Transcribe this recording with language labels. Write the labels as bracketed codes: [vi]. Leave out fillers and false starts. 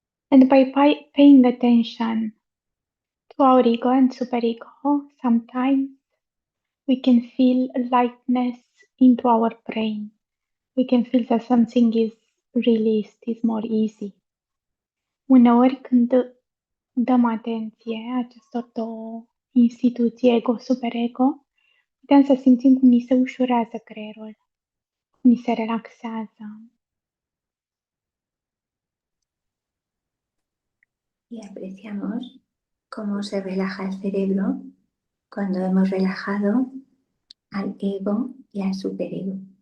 [en] And by paying attention to our ego and superego, sometimes we can feel lightness into our brain. We can feel that something is released, is more easy. [ro] Uneori când dăm atenție acestor două instituții, ego-superego, putem să simțim cum ni se ușurează creierul, cum ni se relaxează. [es] Y apreciamos cómo se relaja el cerebro cuando hemos relajado al ego y al superego.